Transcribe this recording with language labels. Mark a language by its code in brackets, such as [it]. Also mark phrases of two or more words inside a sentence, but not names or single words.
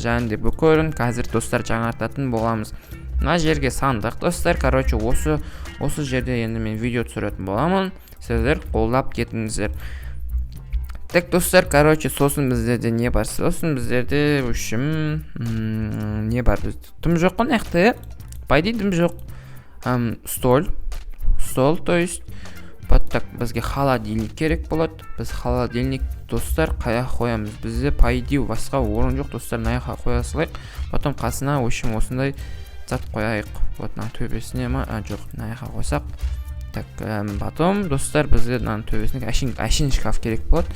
[kk] Және де бүкілін қазір достар жаңартатын боламыз. Мына жерге сандық достар. Осы жерде енді мен видео түсіретін боламын. Сіздер қолдап кетіңіздер. Так, достар, сосын біздерде не бар? Сосын біздерде не бар? Дым жоқ қой нақты, Пайди дым жоқ. [ru] Стол, то есть. [kk] Так, бізге холодильник керек болады. Біз холодильник достар қаяқ қоямыз? Бізде пайди басқа орын жоқ достар. Наяқа қоя салайық. Потом қасына осындай зат қояйық. Вот на төбесіне ма? Жоқ, наяқа қойсақ. Так, потом достар бізге мына төбесіне әшейін шкаф керек болады.